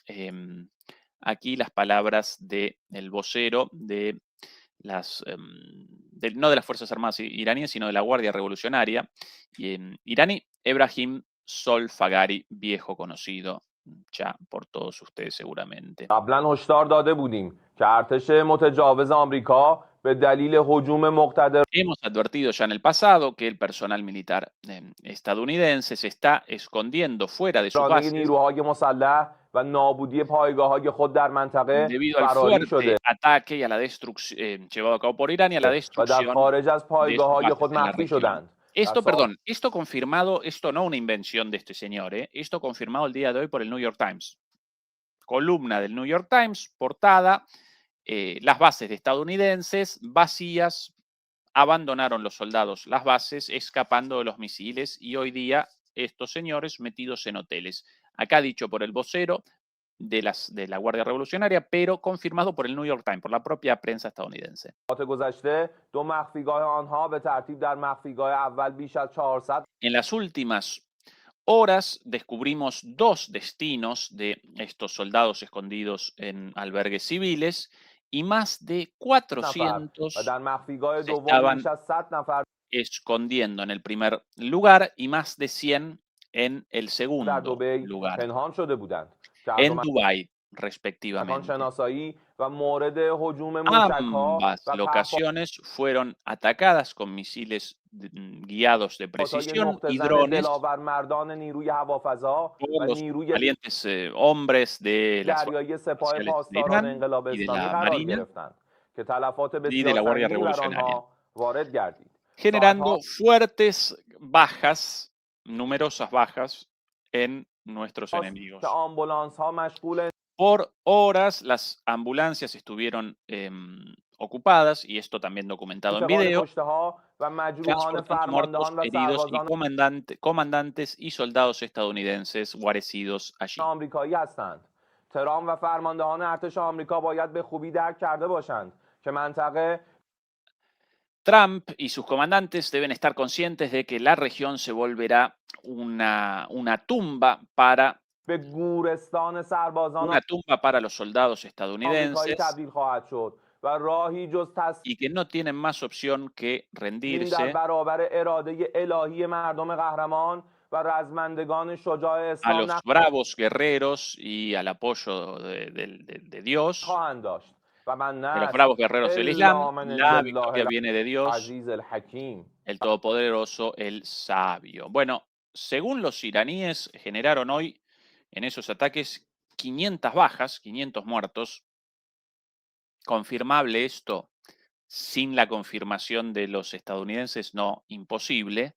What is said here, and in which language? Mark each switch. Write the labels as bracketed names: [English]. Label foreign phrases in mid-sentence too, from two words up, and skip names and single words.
[Spanish] Aquí las palabras del vocero de las, no de las Fuerzas Armadas iraníes, sino de la Guardia Revolucionaria iraní, Ebrahim Solfagari, viejo conocido ya por todos ustedes seguramente. [Persian] قبلا هشدار داده بودیم که ارتش متجاوز آمریکا به دلیل هجوم مقتدر [Spanish] Hemos advertido ya en el pasado que el personal militar estadounidense se está escondiendo fuera de sus bases [Persian] نیروهای مسلح و نابودی پایگاه‌های خود در منطقه [Spanish] debido al [Persian] فراری [Spanish] fuerte [Persian] شده [Spanish] ataque y a la destrucción llevado a cabo por Irán y a la [Persian] و در [Spanish] destrucción [Persian] خارج از [Spanish] de sus [Persian] پایگاه‌های [Spanish] bases [Persian] خود [Spanish] en la [Persian] مخفی [Spanish] región. [Persian] شدند. [Spanish] Esto, perdón, esto confirmado, esto no una invención de este señor, esto confirmado el día de hoy por el New York Times. Columna del New York Times, portada, las bases de estadounidenses vacías, abandonaron los soldados las bases escapando de los misiles y hoy día estos señores metidos en hoteles. Acá dicho por el vocero de la Guardia Revolucionaria, pero confirmado por el New York Times, por la propia prensa estadounidense. [Persian] گذشته دو مخفیگاه آنها به ترتیب در مخفیگاه اول بیش از 400 [Spanish] En las últimas horas descubrimos 2 destinos de estos soldados escondidos en albergues civiles y más de 400 [Persian] و در مخفیگاه [Spanish] se [Persian] دوم [Spanish] estaban [Persian] بیش از 100 نفر [Spanish] escondiendo en el primer lugar y más de 100 en el [Persian] در [Spanish] segundo [Persian] دبی [Spanish] lugar, [Persian] پنهان شده بودند که [Spanish] en Dubái respectivamente. [Persian] شناسایی و مورد هجوم موشک‌ها [Spanish] Ambas [Persian] و [Spanish] locaciones fueron atacadas con misiles guiados de [Persian] پهپادهای [Spanish] precisión y [Persian] نقطه‌زن [Spanish] drones [Persian] دلاور مردان نیروی هوافضا [Spanish] por [Persian] و [Spanish] los [Persian] نیروی [Spanish] valientes hombres de las fuerzas [Persian] دریایی سپاه [Spanish] especiales de [Persian] پاسداران [Spanish] Irán [Persian] انقلاب [Spanish] y de [Persian] اسلامی [Spanish] la [Persian] قرار [Spanish] Marina [Persian] گرفتند که تلفات [Spanish] y de [Persian] بسیار [Spanish] la Guardia [Persian] سنگینی بر [Spanish] Revolucionaria, [Persian] آنها وارد گردید. [Spanish] generando fuertes bajas, numerosas bajas en nuestros enemigos. [Persian] که آمبولانس‌ها مشغول [Spanish] Por horas las ambulancias estuvieron ocupadas, y esto también documentado en [Persian] انتقال [Spanish] video, [Persian] کشته‌ها و مجروحان [Spanish] transportando muertos, [Persian] فرماندهان و [Spanish] heridos y [Persian] سربازان [Spanish] comandantes y soldados estadounidenses guarecidos allí. [Persian] آمریکایی هستند. ترامپ و فرماندهان ارتش آمریکا باید به خوبی درک کرده باشند که منطقه [Spanish] Trump y sus comandantes deben estar conscientes de que la región se volverá una tumba para [Persian] به گورستان سربازان [Spanish] los soldados [Persian] آمریکایی [Spanish] estadounidenses [Persian] تبدیل خواهد شد و راهی جز [Spanish] y que no tienen más opción que [Persian] تسلیم در [Spanish] rendirse [Persian] برابر اراده الهی مردم قهرمان و رزمندگان شجاع [Spanish] a [Persian] اسلام [Spanish] los bravos guerreros y al apoyo de Dios, [Persian] نخواهند داشت و من [Spanish] de los [Arabic] نصر [Spanish] bravos guerreros del [Arabic] الا [Spanish] Islam. [Arabic] من عند [Spanish] La [Arabic] الله [Spanish] victoria viene de Dios, [Arabic] العزیز الحکیم. [Spanish] el Todopoderoso, el Sabio. Bueno, según los iraníes, generaron hoy en esos ataques 500 bajas, 500 muertos. Confirmable esto sin la confirmación de los estadounidenses, no, imposible.